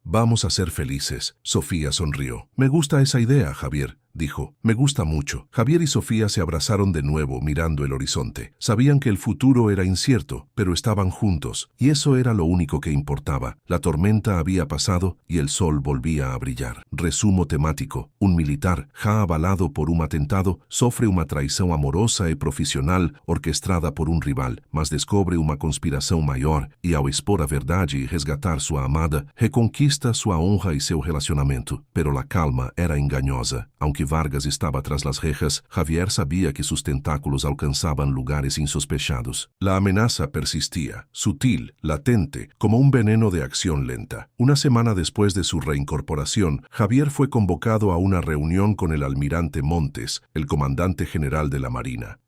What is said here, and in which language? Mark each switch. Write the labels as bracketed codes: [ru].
[es] Vamos a ser felices. Sofía sonrió. Me gusta esa idea, Javier, dijo. Me gusta mucho. Javier y Sofía se abrazaron de nuevo mirando el horizonte. Sabían que el futuro era incierto, pero estaban juntos, y eso era lo único que importaba. La tormenta había pasado y el sol volvía a brillar. [pt] Resumo temático. Un militar, já abalado por un atentado, sofre uma traição amorosa e profissional orquestrada por um rival, mas descobre uma conspiração maior e, ao expor a verdade e resgatar sua amada, reconquista sua honra e seu relacionamento. [es] Pero la calma era engañosa. Aunque Vargas estaba tras las rejas, Javier sabía que sus tentáculos alcanzaban lugares insospechados. La amenaza persistía, sutil, latente, como un veneno de acción lenta. Una semana después de su reincorporación, Javier fue convocado a una reunión con el almirante Montes, el comandante general de la Marina.